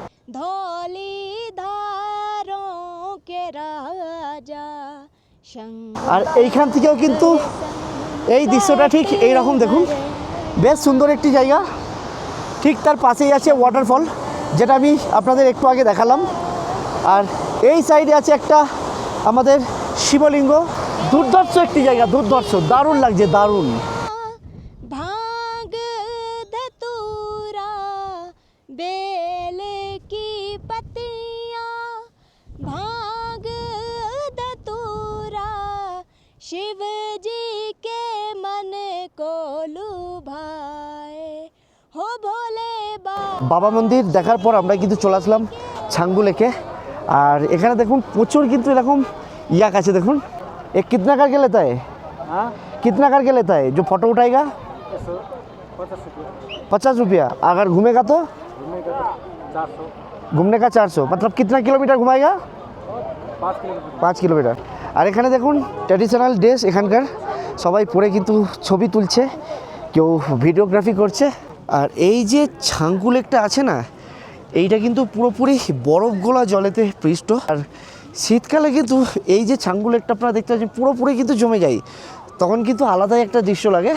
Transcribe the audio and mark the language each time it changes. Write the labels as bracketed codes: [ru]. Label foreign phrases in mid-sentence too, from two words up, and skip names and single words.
[bn] আর এইখান থেকেও কিন্তু এই দৃশ্যটা ঠিক এই রকম দেখুন, বেশ সুন্দর একটি জায়গা। ঠিক তার পাশেই আছে ওয়াটারফল, যেটা আমি আপনাদের একটু আগে দেখালাম। আর এই সাইডে আছে একটা আমাদের শিবলিঙ্গ। দুর্ধর্ষ একটি জায়গা, দুর্ধর্ষ, দারুণ লাগছে, দারুণ। [hi] शिव जी के मन को लुभाए हो भोले [bn] বাবা মন্দির দেখার পর আমরা কিন্তু চলে আসলাম ছাঙ্গু লেকে। আর এখানে দেখুন প্রচুর কিন্তু এরকম ইয়াক আছে। [hi] देखुन ये कितना करके लेता है? कितना करके लेता है जो फोटो उठाएगा? 50 रुपया। अगर घूमेगा तो घूमने का 400। मतलब कितना किलोमीटर घुमाएगा? 5 किलोमीटर। [bn] আর এখানে দেখুন [en] traditional dress [bn] এখানকার সবাই পরে কিন্তু ছবি তুলছে, কেউ ভিডিওগ্রাফি করছে। আর এই যে ছাঙ্গু লেকটা আছে না, এইটা কিন্তু পুরোপুরি বরফ গোলা জলেতে পৃষ্ঠ। আর শীতকালে কিন্তু এই যে ছাঙ্গু লেকটা আপনারা দেখতে পাচ্ছেন পুরোপুরি কিন্তু জমে যায়, তখন কিন্তু আলাদাই একটা দৃশ্য লাগে।